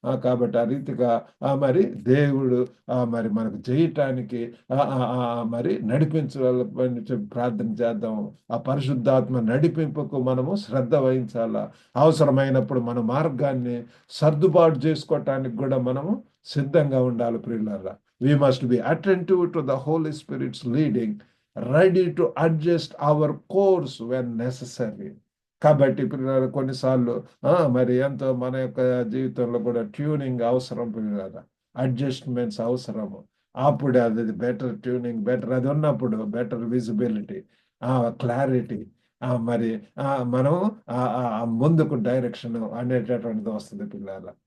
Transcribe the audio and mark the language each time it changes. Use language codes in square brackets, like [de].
[te] కాబట్టి ఆ రీతిగా మరి దేవుడు మరి మనకు చేయటానికి మరి నడిపించాలని చెప్పి ప్రార్థన చేద్దాం. ఆ పరిశుద్ధాత్మ నడిపింపుకు మనము శ్రద్ధ వహించాలా. అవసరమైనప్పుడు మన మార్గాన్ని సర్దుబాటు చేసుకోవటానికి కూడా మనము సిద్ధంగా ఉండాలి ప్రియులారా. [en] We must be attentive to the Holy Spirit's leading, ready to adjust our course when necessary. [te] కాబట్టి పిల్లలు కొన్నిసార్లు మరి ఎంతో మన యొక్క జీవితంలో కూడా ట్యూనింగ్ అవసరం పిల్లల, అడ్జస్ట్మెంట్స్ అవసరము. అప్పుడు అది బెటర్ ట్యూనింగ్, బెటర్ అది ఉన్నప్పుడు బెటర్ విజిబిలిటీ, క్లారిటీ, మరి మనం ముందుకు డైరెక్షన్ అనేటటువంటిది వస్తుంది పిల్లల.